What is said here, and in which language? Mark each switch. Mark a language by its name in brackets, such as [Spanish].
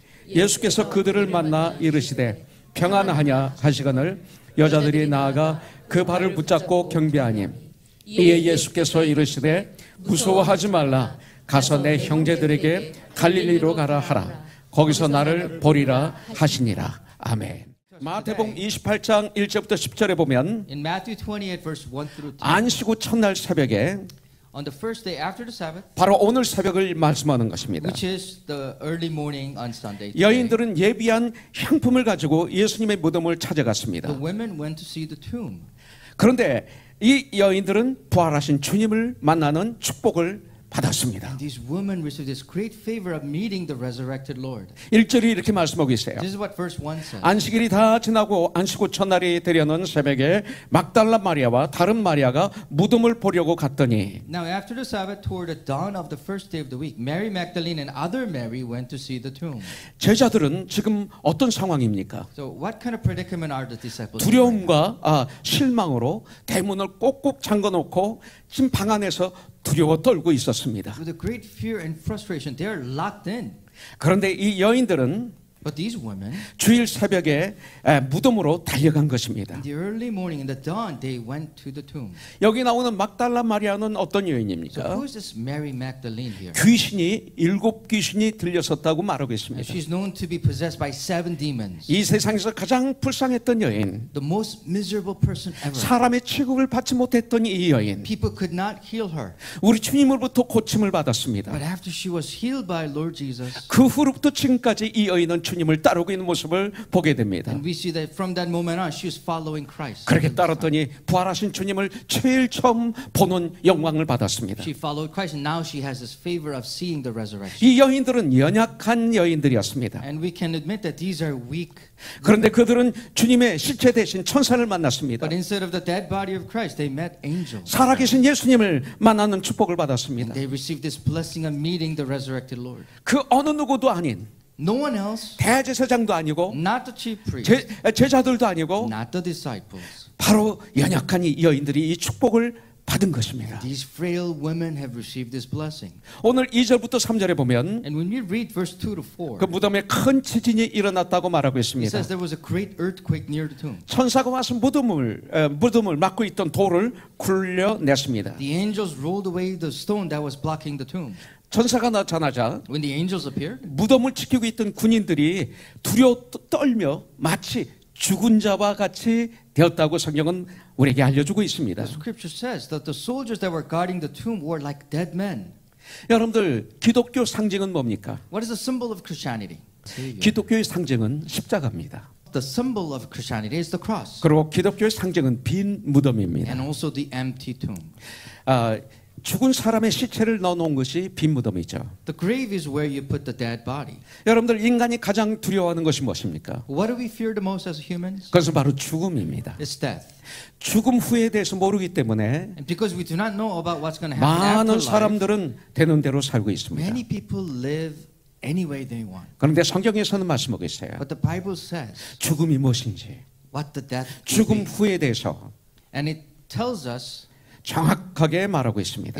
[Korean] 예수께서 그들을 만나 이르시되 평안하냐 하시거늘 여자들이 나아가 그 발을 붙잡고 경배하니 이에 예수께서 이르시되 무서워하지 말라. 가서 내 형제들에게 갈릴리로 가라 하라. 거기서 나를 보리라 하시니라. 아멘. 마태복음 28장 1절부터 10절에 보면 [English] In Matthew 28 verse 1 through 2. [Korean] 안식 후 첫날 새벽에 [English] On the first day after the Sabbath, [Korean] 바로 오늘 새벽을 말씀하는 것입니다. [English] which is the early morning on Sunday. today, [Korean] 여인들은 예비한 향품을 가지고 예수님의 무덤을 [English] The [Korean] 찾아갔습니다. [English] women went to see the tomb. [Korean] 그런데 이 여인들은 부활하신 주님을 만나는 축복을 받았습니다. [English] And these women received this great favor of meeting the resurrected Lord. [Korean] 1절이 이렇게 말씀하고 있어요. [English] This is what verse 1 says. [Korean] 안식일이 다 지나고 안식 후 첫날이 되려는 새벽에 막달라 마리아와 다른 마리아가 무덤을 보려고 갔더니 [English] Now after the Sabbath, toward the dawn of the first day of the week, Mary Magdalene and other Mary went to see the tomb. [Korean] 제자들은 지금 어떤 상황입니까? [English] So what kind of predicament are the disciples in? [Korean] 두려움과 실망으로 대문을 꼭꼭 잠궈놓고 지금 방 안에서 두려워 떨고 있었습니다. [English] With a great fear and frustration, they are locked in. [Korean] 그런데 이 여인들은 [English] But these women, [Korean] 주일 새벽에 무덤으로 달려간 것입니다. [English] in the early morning, in the dawn, they went to the tomb. [Korean] 여기 나오는 막달라 마리아는 어떤 [English] So [Korean] 여인입니까? [English] who is this Mary Magdalene here? [Korean] 귀신이 7귀신이 들렸었다고 말하고 [English] And [Korean] 있습니다. [English] she's known to be possessed by 7 demons. [Korean] 이 세상에서 가장 불쌍했던 여인, [English] The most miserable person ever. [Korean] 사람의 취급을 받지 못했던 이 여인, [English] People could not heal her. [Korean] 우리 주님으로부터 고침을 받았습니다. [English] But after she was healed by Lord Jesus, [Korean] 그 후로부터 지금까지 이 여인은 주님을 따르고 있는 모습을 보게 됩니다. [English] and we see that from that moment on, she was following Christ. [Korean] 그렇게 따랐더니 부활하신 주님을 제일 처음 보는 영광을 받았습니다. [English] She followed Christ, and now she has this favor of seeing the resurrection. [Korean] 이 여인들은 연약한 여인들이었습니다. [English] And we can admit that these are weak. [Korean] 그런데 그들은 주님의 실체 대신 천사를 만났습니다. [English] But instead of the dead body of Christ, they met angels. [Korean] 살아계신 예수님을 만나는 축복을 받았습니다. [English] They received this blessing of meeting the resurrected Lord. [Korean] 그 어느 누구도 아닌 [English] No one else, [Korean] 대제사장도 아니고 [English] not the chief priest, [Korean] 제자들도 아니고 [English] not the disciples. [Korean] 바로 연약한 이 여인들이 이 축복을 받은 것입니다. [English] These frail women have received this blessing. [Korean] 오늘 2절부터 3절에 보면 [English] And when we read verse 2 to 4, [Korean] 그 무덤에 큰 지진이 일어났다고 말하고 [English] it [Korean] 있습니다. [English] says there was a great earthquake near the tomb. [Korean] 천사가 와서 무덤을 막고 있던 돌을 굴려냈습니다. [English] The angels rolled away the stone that was blocking the tomb. [Korean] 천사가 나타나자 [English] When the angels appeared, [Korean] 무덤을 지키고 있던 군인들이 두려워 떨며 마치 죽은 자와 같이 되었다고 성경은 우리에게 알려주고 있습니다. [English] the scripture says that the soldiers that were guarding the tomb were like dead men. [Korean] 여러분들 기독교 상징은 뭡니까? [English] What is the symbol of Christianity? [Korean] 기독교의 상징은 십자가입니다. [English] The symbol of Christianity is the cross, [Korean] 그리고 기독교의 상징은 빈 무덤입니다. [English] and also the empty tomb. [Korean] 죽은 사람의 시체를 넣어놓은 것이 빈 무덤이죠. [English] The grave is where you put the dead body. [Korean] 여러분들 인간이 가장 두려워하는 것이 무엇입니까? [English] What do we fear the most as humans? [Korean] 그것은 바로 죽음입니다. [English] It's death. [Korean] 죽음 후에 대해서 모르기 때문에 [English] And because we do not know about what's going to happen after [Korean] 많은 [English] life, [Korean] 사람들은 되는 대로 살고 있습니다. [English] many people live any way they want. [Korean] 그런데 성경에서는 말씀하고 있어요. [English] But the Bible says [Korean] 죽음이 무엇인지, [English] what the death will [Korean] 죽음 [English] be. [Korean] 후에 대해서 [English] And it tells us [Korean] 정확하게 말하고 있습니다.